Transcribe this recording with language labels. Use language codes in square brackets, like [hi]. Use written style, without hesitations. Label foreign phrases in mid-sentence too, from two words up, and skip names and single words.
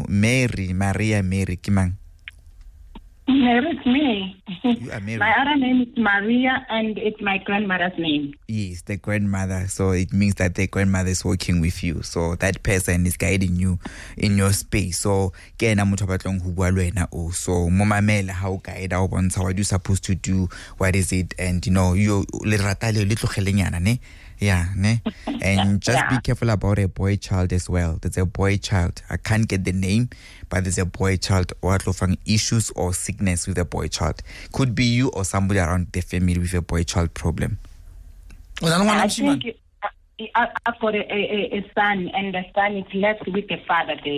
[en] Maria Kimang. It's me. You are Mary. My other name is Maria, and it's my grandmother's name. Yes, the grandmother. So it means that the grandmother is working with you. So that person is guiding you in your space. [st] So kena motho ba tlong ho bua le wena o. So mo mamela ha o guide o bontsha [en] what you supposed to do, what is it, and you [st] le rata le tlogelenyana ne. [en] Yeah, ne? And just be careful about a boy child as well. There's a boy child. I can't get the name, but there's a boy child or issues or sickness with a boy child. Could be you or somebody around the family with a boy child problem. I think I've got a son, and the son is left with the father there.